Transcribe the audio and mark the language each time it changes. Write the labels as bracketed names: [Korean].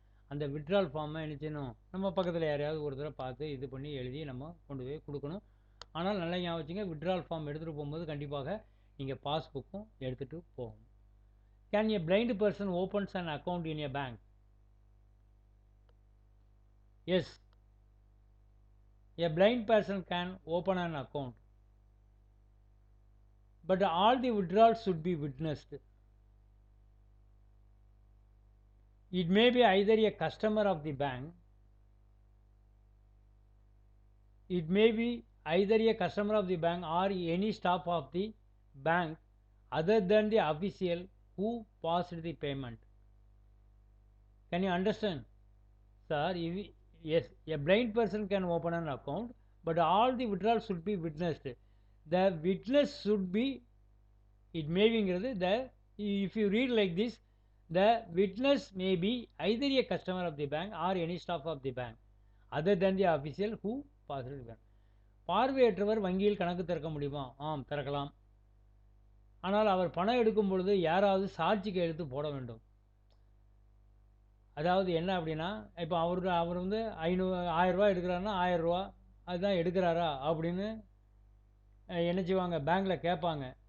[Tamil] அந்த விட்ரால் ஃபார்மை நிச்சயம் நம்ம பக்கத்தில் யாரையாவது ஒரு தடவை பார்த்து இது பண்ணி எழுதி நம்ம கொண்டு போய் கொடுக்கணும். ஆனால் நல்லா ஞாபகம் வச்சுங்க, விட்ரால் ஃபார்ம் எடுத்துகிட்டு போகும்போது கண்டிப்பாக நீங்கள் பாஸ்புக்கும் எடுத்துகிட்டு போகணும். [English] Can a blind person opens an account in a bank? Yes, a blind person can open an account, but all the withdrawals should be witnessed. It may be either a customer of the bank, it may be either a customer of the bank or any staff of the bank other than the official who passed the payment. Can you understand? Sir, yes, a blind person can open an account, but all the withdrawals should be witnessed. The witness should be, it may be, if you read like this, the witness may be either a customer of the bank or any staff of the bank other than the official who passed the bank. [Tamil] பார்வையற்றவர் வங்கியில் கணக்கு திறக்க முடியுமா? ஆம், திறக்கலாம். ஆனால் அவர் பணம் எடுக்கும் பொழுது யாராவது சாட்சி கையெழுத்து போட வேண்டும். அதாவது என்ன அப்படின்னா, இப்போ அவர் வந்து 1000 ரூபா எடுக்கிறாருன்னா 1000 ரூபா அதுதான் எடுக்கிறாரா அப்படின்னு என்ன செய்வாங்க, பேங்க்கில் கேட்பாங்க.